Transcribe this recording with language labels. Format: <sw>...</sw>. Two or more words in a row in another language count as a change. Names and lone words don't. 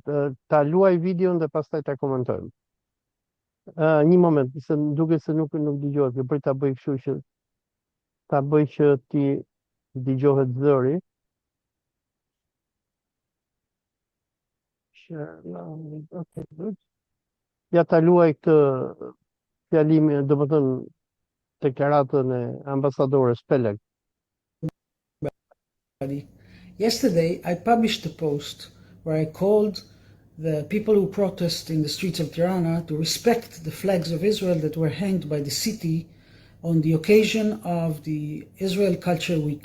<sq>Ta luaj videon dhe pastaj ta komentojmë. Një moment, se më duket se nuk dëgjohet, që bëj ta bëj kështu që ta bëj që ti dëgjohet zëri.</sq> <en>Okay, good.</en> <sq>Ja ta luaj këtë fjalimin, domethënë deklaratën e ambasadores Peleg.</sq> <en>Yesterday, I published a post where I called the people who protest in the streets of Tirana to respect the flags of Israel that were hanged by the city on the occasion of the Israel Culture Week.</en>